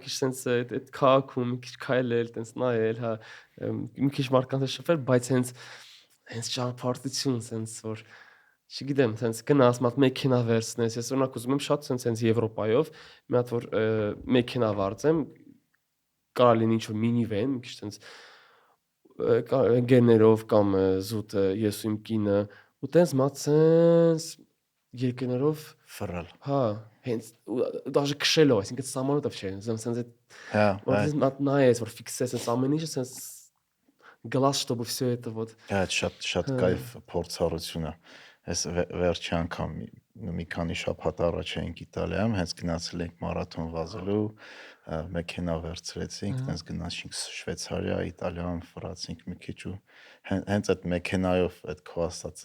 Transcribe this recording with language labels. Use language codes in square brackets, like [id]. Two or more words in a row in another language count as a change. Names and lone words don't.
[hy] քիչ տենց այդ քաղաքում մի քիչ քայլել, տենց նայել, հա, մի քիչ մարդկանց հետ շփվել, բայց հենց ճանապարհորդություն, տենց որ չգիտեմ, տենց գնաս մատ մեքենա վերցնես, ես օրինակ ուզում եմ շատ տենց Եվրոպայով մի հատ որ մեքենա վարձեմ կարա լինի ինչ-որ մինիվեն, մի քիչ տենց ընկերներով կամ զուտ ես ու իմ կինը ու տենց մացենց երկներով ֆռալ։ Հա, հենց դաժե քշելով, այսինքն սահմանով չէ, տենց այդ որպես մատ նայես, որ ֆիքսես այս ամեն ինչը, տենց [ru] глаз, чтобы всё это вот [hy] շատ կայֆ փորձառություն է։ Այս վերջի անգամ մի քանի շաբաթ առաջ էինք Իտալիայում, հենց գնացել ենք մարաթոն վազելու, մեքենա վերցրեցինք, տենց գնացինք Շվեյցարիա, Իտալիայում ֆրացինք մի քիչ ու հենց այդ մեքենայով այդ քո ասածը